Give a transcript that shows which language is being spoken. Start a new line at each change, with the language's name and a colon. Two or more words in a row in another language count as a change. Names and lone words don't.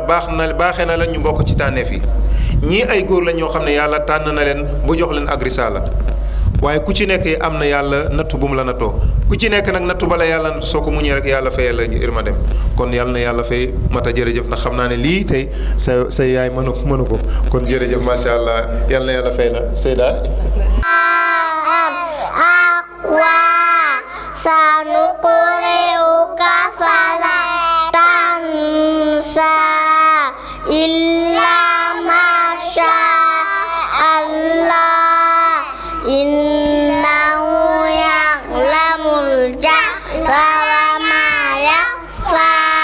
Wolof: baaxee na leen ñu bokk ci tànneef yi ñii ay góor lañ ñoo xam ne yàlla tànn na leen bu jox leen ak risaala waaye ku ci nekk am na yàlla nattu bu mu la nattoo ku ci nekk nag nattu bala yàlla nattu soo ko muñee rek yàlla fayal la irma dem kon yàlla na yàlla fay mata jërëjëf ndax xam naa ne lii tey sa yaay mënu ko kon jërëjëf
Arabic: ما شاء الله
Wolof: yàlla na yàlla fay la Seyda
Arabic: سنقرئك فلا تنسى إلا ما شاء الله إنه يعلم الجهر وما يخفى